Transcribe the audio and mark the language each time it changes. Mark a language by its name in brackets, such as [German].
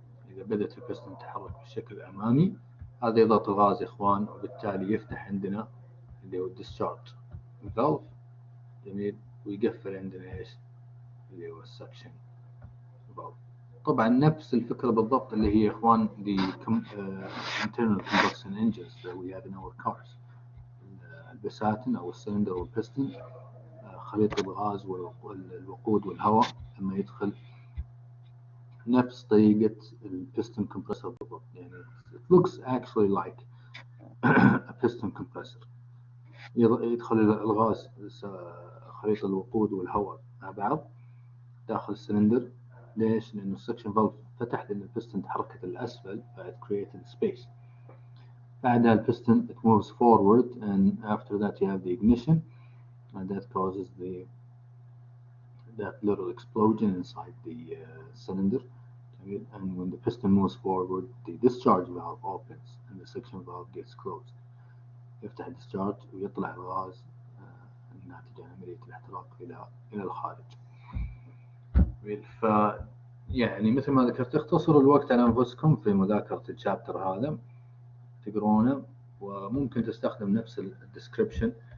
[Arabic] إذا بدأت البستن تتحرك بشكل أمامي، هذا يضغط الغاز يا إخوان، وبالتالي يفتح عندنا اللي هو الديscharge valve. جميل. ويقفل عندنا إيش اللي هو السكشن valve. طبعا نفس الفكرة بالضبط اللي هي يا إخوان [English] the internal combustion engines that we have in our cars. [Arabic] البساتين أو السلندر والبستن، خليط الغاز والوقود والهواء لما يدخل نفس طريقة البيستون كومبرسور بالضبط. يعني [English] it looks actually like a piston compressor. [Arabic] يدخل الغاز خليط الوقود والهواء مع بعض داخل السلندر. ليش؟ لأنه السكشن فالف فتح لأن البستن تحركت للأسفل فإت [English] created space. [Arabic] بعدها البستن [English] it moves forward and after that you have the ignition and that causes that little explosion inside the cylinder. And when the piston moves forward the discharge valve opens and the suction valve gets closed. [Arabic] يفتح الديسشارج ويطلع الغاز الناتج عن عملية الاحتراق إلى الخارج. ف يعني مثل ما ذكرت اختصروا الوقت على أنفسكم في مذاكرة الشابتر هذا تقرونه وممكن تستخدم نفس الديسكريبشن.